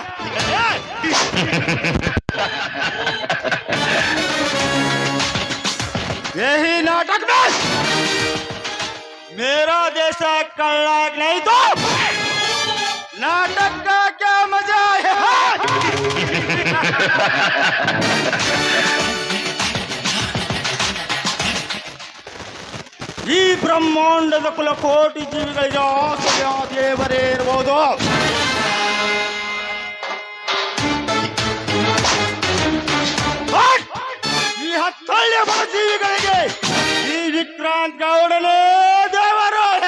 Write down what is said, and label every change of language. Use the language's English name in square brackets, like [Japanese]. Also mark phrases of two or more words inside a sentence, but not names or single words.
[Hindi] यही नाटक में मेरा जैसा खलनायक नहीं तो नाटक का क्या मजा है। [Kannada] ಈ ಬ್ರಹ್ಮಾಂಡದ ಕುಲಕೋಟಿ ಜೀವಿಗಳಿಗೆ ಆಸೆಯ ದೇವರೇ ಇರಬಹುದು. ಈ ಹತ್ತಳ್ಳಿಯ ಬಡ ಜೀವಿಗಳಿಗೆ ಈ ವಿಕ್ರಾಂತ್ ಗೌಡನೇ ದೇವರು.